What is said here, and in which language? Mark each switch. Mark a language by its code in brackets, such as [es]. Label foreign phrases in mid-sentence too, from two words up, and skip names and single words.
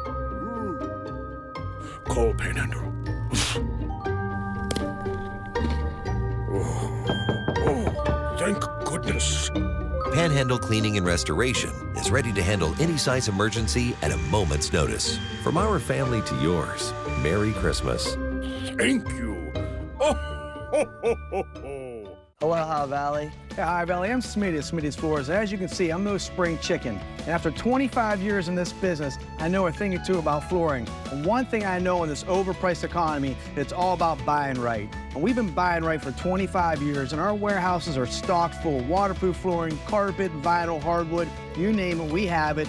[en] Call Panhandle. Oh, thank goodness. Panhandle Cleaning and Restoration is ready to handle any size emergency at a moment's notice. From our family to yours, Merry Christmas. Thank you. Oh, ho, ho, ho, ho. Aloha Valley. Yeah, hi Valley, I'm Smitty at Smitty's Floors. As you can see, I'm no spring chicken. And after 25 years in this business, I know a thing or two about flooring. And one thing I know in this overpriced economy, it's all about buying right. And we've been buying right for 25 years, and our warehouses are stocked full of waterproof flooring, carpet, vinyl, hardwood, you name it, we have it.